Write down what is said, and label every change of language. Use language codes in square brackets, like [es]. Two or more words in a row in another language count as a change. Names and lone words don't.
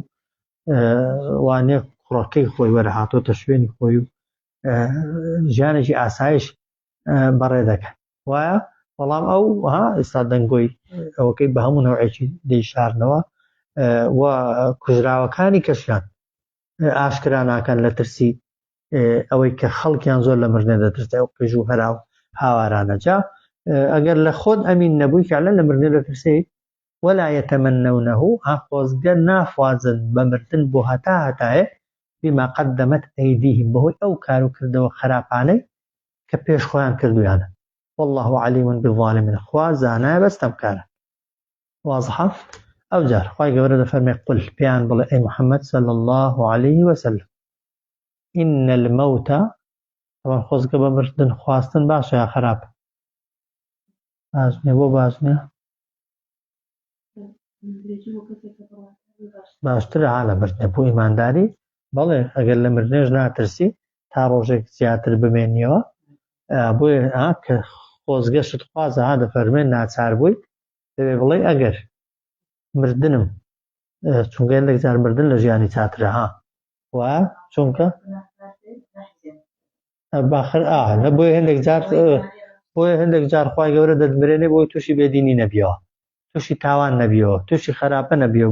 [ckb] وانێ کوڕەکەی خۆی وەرە هاتۆتە شوێنی خۆی و ژیانێکی ئاسایش بەڕێ دەکەن وایە، بەڵام ئەو ئێستا دەنگۆی ئەوەکەی بە هەموو نەوعێکی دەیشارنەوە و کوژراوەکانی کەشیان ئاشکرا ناکەن لە ترسی ئەوەی کە خەڵکیان زۆر لە مردنێ دەترسێ ئەو قژ و هەرا و هاوارانە. جا ئەگەر لە خۆت ئەمین نەبووی فعلا لە مردنێ دەترسێ. [ar] ولا يتمنونه [ckb] خۆزگە ناخوازن بە مردن بۆ هەتایە [ar] بما قدمت ئەیدیهم [ckb] بەهۆی ئەو کار و کردەوە خراپانەی کە پێش خۆیان کردویانە. [ar] والله علیم بالظالمین، [ckb] خوا زانایە بەستەمکارە. واضحە؟ ئەو جار خوای گەورە دەفەرمێ قل پێیان بڵێ ئەی محەممەد [ar] صلی الله عليه وسلم إن الموت، [ckb] ئەوان خۆزگە بە مردن خواستن باشە یا خراپە؟ باش نییە. بۆ باش نییە؟ باشترە لە مردنە بۆ ئیمانداری. بەڵێ ئەگەر لە مردنێژ ناترسی تا ڕۆژێک زیاتر بمێنیەوە بۆیە کە خۆزگەشت خوازە دەفەرمێن ناچار بوویت دەبێ بڵێ ئەگەر مردنم چونکە هەندێک جار مردن لە ژیانی چاترە وایە چونکە باخر لە بۆیە هەندێک جار خوای گەورە دەدمرێنێ بۆی تووشی بێدینی نەبیەوە، تووشی تاوان نەبیەوە، تووشی خراپە نەبیەوە.